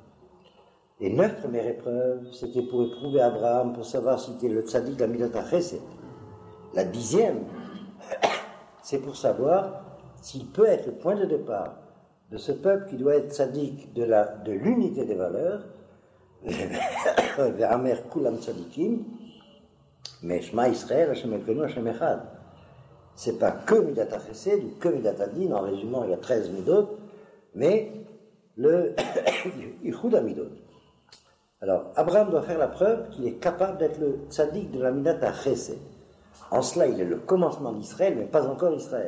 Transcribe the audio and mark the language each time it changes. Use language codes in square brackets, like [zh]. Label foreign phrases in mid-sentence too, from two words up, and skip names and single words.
[fr] Les 9 premières épreuves, c'était pour éprouver Abraham, pour savoir si c'était le tzaddik de la [he] מידת החסד. [fr] La 10e, c'est pour savoir s'il peut être le point de départ de ce peuple qui doit être tzaddik de l'unité des valeurs, [he] ועמך כולם צדיקים, mais שמע ישראל, ה' אלוהינו, ה' אחד. [fr] C'est pas que [he] מידת החסד [fr] ou que [he] מידת הדין, [fr] en résumant, il y a 13 midot, mais le [he] ייחוד המידות. [fr] Alors, Abraham doit faire la preuve qu'il est capable d'être le tzaddik de la [he] מידת החסד. [fr] En cela, il est le commencement d'Israël, mais pas encore Israël.